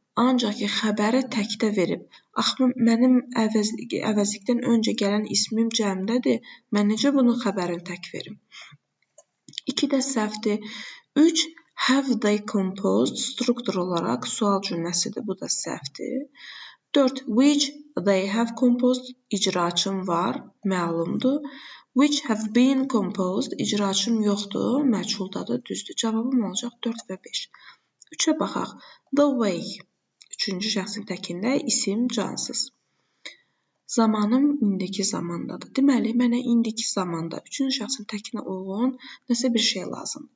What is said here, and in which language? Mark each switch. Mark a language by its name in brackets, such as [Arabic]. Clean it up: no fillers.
[Azerbaijani] Ancaq ki, xəbəri təkdə verib. Axı, mənim əvəzlikdən öncə gələn ismim cəmdədir. Mən necə bunu xəbərin tək verim? 2 də səhvdir. 3. [English] Have they composed? [Azerbaijani] Struktur olaraq sual cümləsidir. Bu da səhvdir. 4. [English] Which they have composed? [Azerbaijani] İcraçım var, məlumdur. [English] Which have been composed? [Azerbaijani] İcraçım yoxdur, məchuldadır, düzdür. Cavabım olacaq 4 və 5. 3-ə baxaq. [English] The way. [Azerbaijani] 3-cü şəxsin təkində isim cansız. Zamanım indiki zamandadır. Deməli, mənə indiki zamanda 3-cü şəxsin təkinə uyğun nəsə bir şey lazım.